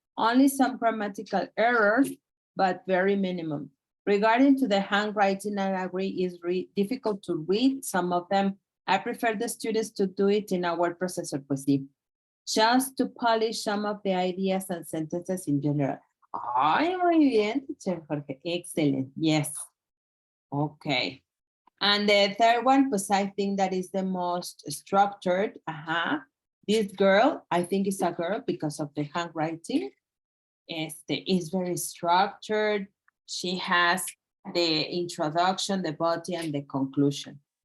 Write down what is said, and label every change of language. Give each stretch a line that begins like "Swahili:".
English: Only some grammatical errors, but very minimum. Regarding to the handwriting, I agree, it's difficult to read some of them. I prefer the students to do it in a word processor,
Spanish: pues sí,
English: just to polish some of the ideas and sentences in general.
Spanish: Ay, muy bien, teacher Jorge.
English: Excellent. Yes. Okay. And the third one, pues I think that is the most structured. This girl, I think it's a girl because of the handwriting. Is very structured. She has the introduction, the body, and the conclusion.